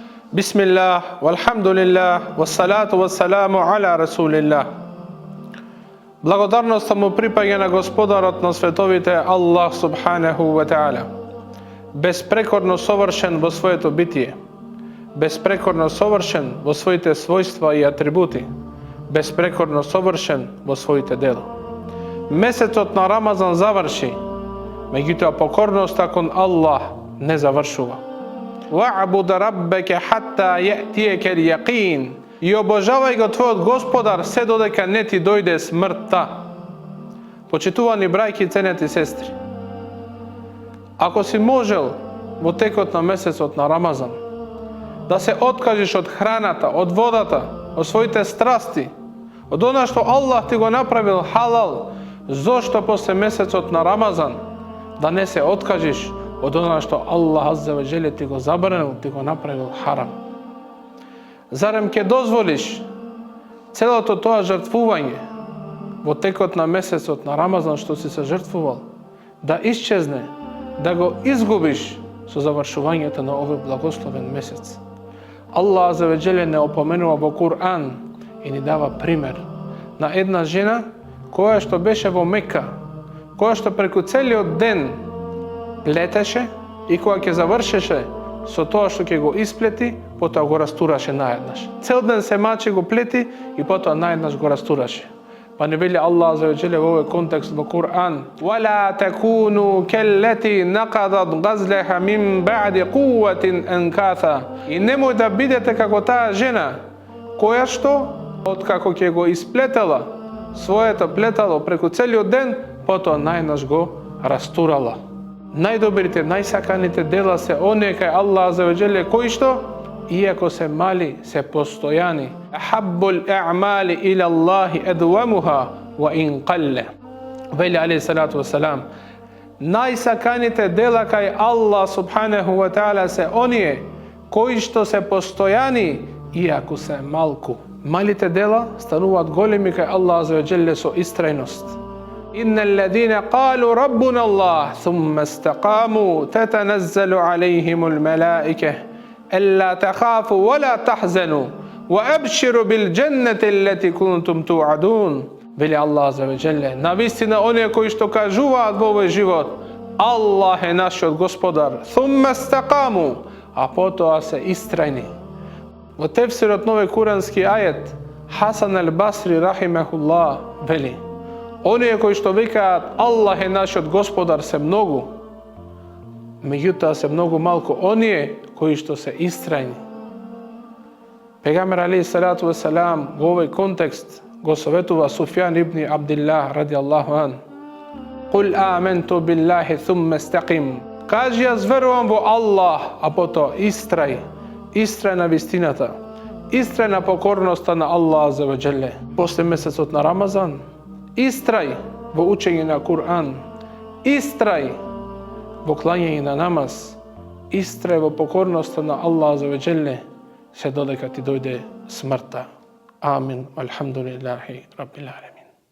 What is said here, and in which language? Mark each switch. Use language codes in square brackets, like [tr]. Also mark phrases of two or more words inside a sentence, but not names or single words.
[ar] بسم الله، والحمد لله، والصلاة والسلام على رسول الله. [mk] Благодарноста му припаѓа на Господарот на световите Аллах [ar] سبحانه وتعالى. [mk] Безпрекорно совршен во своето битие, безпрекорно совршен во своите својства и атрибути, безпрекорно совршен во своите дела. Месецот на Рамазан заврши, меѓутоа покорноста кон Аллах не завршува. [ar] واعبد ربك حتى يأتيك اليقين. [mk] И обожавај го твојот Господар се додека не ти дојде смртта. Почитувани брајки и ценети сестри, ако си можел во текот на месецот на Рамазан да се откажеш од храната, од водата, од своите страсти, од она што Аллах ти го направил халал, зошто после месецот на Рамазан да не се откажеш од она што Аллах [ar] عز وجل [mk] ти го забранил, ти го направил харам? Зарем ќе дозволиш целото тоа жртвување во текот на месецот на Рамазан што си се жртвувал да исчезне, да го изгубиш со завршувањето на овој благословен месец? Аллах [ar] عز وجل [mk] не опоменува во Кур'ан и ни дава пример на една жена која што беше во Мека, која што преку целиот ден плетеше и кога ќе завршеше со тоа што ќе го исплети, потоа го растураше наеднаш. Цел ден се мачи, го плети и потоа наеднаш го растураше. Па не вели Аллах [ar] عز وجل [mk] во овој контекст во Кур'ан: [ar] "ولا تكونوا كالتي نقضت غزلها من بعد قوة أنكاثا." [mk] И немој да бидете како таа жена која што откако ќе го исплетала своето плетало преку целиот ден, потоа наеднаш го растурала. Најдобрите, најсаканите дела се оние кај Аллах [ar] عز وجل [mk] кои што, иако се мали, се постојани. [ar] أحب الأعمال إلى الله أدومها وإن قل. Вели عليه الصلاة والسلام, [mk] најсаканите дела кај Аллах [ar] سبحانه وتعالى [mk] се оние кои што се постојани, иако се малку. Малите дела стануваат големи кај Аллах [ar] عز وجل [mk] со истрајност. [ar] إن الذين قالوا ربنا الله ثم استقاموا تتنزل عليهم الملائكة ألا تخافوا ولا تحزنوا وأبشروا بالجنة التي كنتم توعدون. [mk] Вели Аллах [ar] عز وجل, [mk] навистина оние кои што кажуваат во овој живот: Аллах е нашиот Господар, [ar] ثم استقاموا, [mk] а потоа се истрајни. Во тефсирот на овој курански ајет, Хасан ал-Басри рахимахуллах вели: оние кои што викаат Аллах е нашиот Господар се многу, меѓутоа се многу малку оние кои што се истрајни. Пегамбер [ar] عليه الصلاة والسلام [mk] во овој контекст го советува Суфјан ибн Абдиллах [ar] رضي الله عنه: "قل آمنت بالله ثم استقم." [mk] Кажи, јас верувам во Аллах, а потоа истрај на вистината, истрај на покорноста на Аллах [ar] عز وجل. [mk] После месецот на Рамазан истрај во учење на Кур'ан, истрај во клањање на намаз, истрај во покорноста на Аллах [ar] عز وجل [mk] се додека ти дојде смртта. Амин. [ar] الحمد لله رب العالمين.